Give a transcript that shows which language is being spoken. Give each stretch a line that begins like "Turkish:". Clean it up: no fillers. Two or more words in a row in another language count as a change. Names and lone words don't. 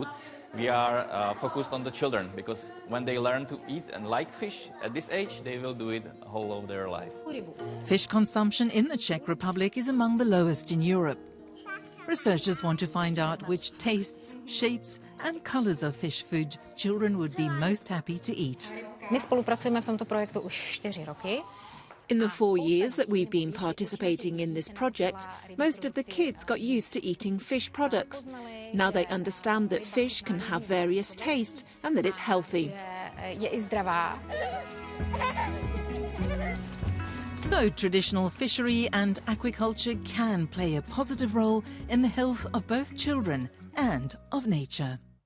English: We are focused on the children because when they learn to eat and like fish at this age, they will do it whole of their life. Fish consumption in the Czech Republic is among the lowest in Europe. Researchers want to find out which tastes, shapes and colours of fish food children would be most happy to eat.
Czech: My spolupracujeme v tomto projektu už 4 roky.
English: In the 4 years that we've been participating in this project, most of the kids got used to eating fish products. Now they understand that fish can have various tastes and that it's healthy.
Czech: Je i zdravá.
English: So traditional fishery and aquaculture can play a positive role in the health of both children and of nature.